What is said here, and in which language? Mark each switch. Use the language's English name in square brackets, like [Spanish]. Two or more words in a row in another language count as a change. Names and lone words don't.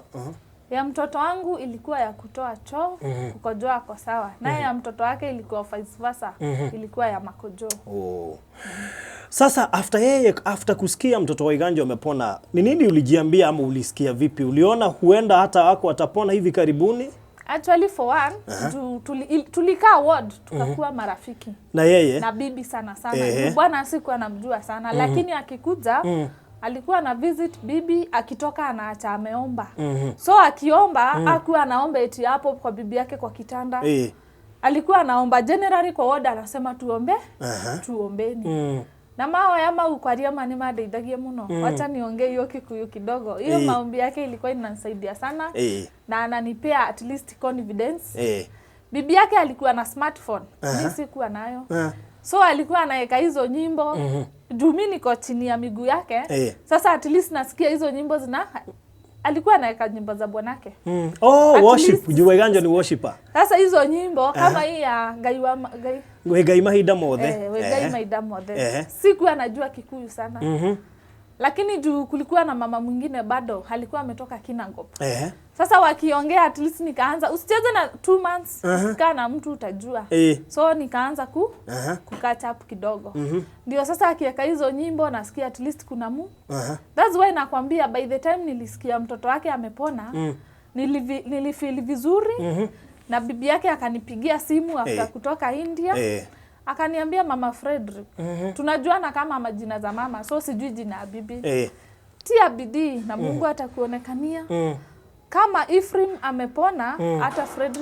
[Swahili] ya mtoto wangu ilikuwa ya kutoa choo, kukojoa kwa sawa. Na ya mtoto wake ilikuwa [English] vice versa, [Swahili] ilikuwa ya makojo. Sasa after kusikia mtoto wa Waiganjo amepona, ni nini ulijiambia ama ulisikia vipi? Uliona huenda hata wako atapona hivi karibuni? [English] Actually for one, [Swahili] tulikaa ward, tukakuwa marafiki. Na yeye? Na bibi sana. Bwana sikuwa anamjua sana, lakini akikuja alikuwa na visit bibi, akitoka anaacha ameomba. So akiomba hakuwa anaomba eti hapo kwa bibi yake kwa kitanda. Alikuwa anaomba generally kwa ward, anasema tuombe, tuombeni. [Kikuyu] Na mao yama ukwaria mani madeithagie muno. [Swahili] Wacha niongee hiyo Kikuyu kidogo. Hiyo maombi yake ilikuwa inanisaidia sana. Na ananipea [English] at least confidence. [Swahili] Bibi yake alikuwa na smartphone. Mimi sikuwa nayo. So alikuwa anaweka hizo nyimbo. Juu mimi niko chini ya miguu yake. Sasa [English] at least [Swahili] nasikia hizo nyimbo alikuwa anaweka nyimbo za bwanake. [English] Oh, worship. [Swahili] Juu Waiganjo ni worshiper. Sasa hizo nyimbo kama hii ya [Kikuyu] Ngai mahinda mothe. Ngai mahinda mothe. [Swahili] Sikuwa najua Kikuyu sana. Lakini juu kulikuwa na mama mwingine bado alikuwa ametoka Kinangop. Sasa wakiongea [English] at least [Swahili] nikaanza usicheze na [English] 2 months [Swahili] usikaa na mtu utajua. So nikaanza [English] catch up [Swahili] kidogo. Ndio sasa akiweka hizo nyimbo nasikia [English] at least [Swahili] kuna [English] That's why [Swahili] nakwambia [English] by the time [Swahili] nilisikia mtoto wake amepona, nilifeel vizuri. Na bibi yake akanipigia simu after kutoka India. Akaniambia Mama Frederick, tunajuana kama majina za mama, so sijui jina ya bibi. Tia bidii na Mungu atakuonekania. Kama Ephraim amepona, hata Frederick